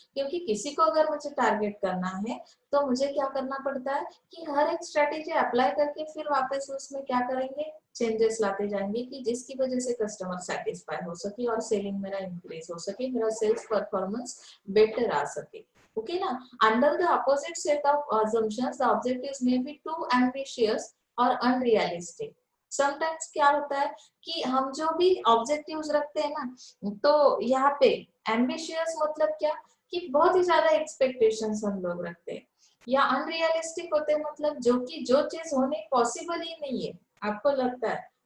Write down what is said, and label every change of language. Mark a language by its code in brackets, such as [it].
[hi] क्योंकि किसी को अगर मुझे टारगेट करना है, तो मुझे क्या करना पड़ता है कि हर एक स्ट्रेटेजी अप्लाई करके फिर वापस उसमें क्या करेंगे, चेंजेस लाते जाएंगे, कि जिसकी वजह से कस्टमर सेटिस्फाई हो सके और सेलिंग मेरा इंक्रीज हो सके, मेरा सेल्स परफॉर्मेंस बेटर आ सके। ओके ना। [en] Under the opposite set of assumptions, the objectives may be too ambitious or unrealistic. [hi] Sometimes क्या होता है कि हम जो भी ऑब्जेक्टिव्स रखते हैं ना, तो यहाँ पे एम्बिशियस मतलब क्या, कि बहुत ही ज्यादा एक्सपेक्टेशंस हम लोग रखते हैं, या अनरियलिस्टिक होते हैं, मतलब जो कि जो चीज होने पॉसिबल ही नहीं है, आपको लगता है।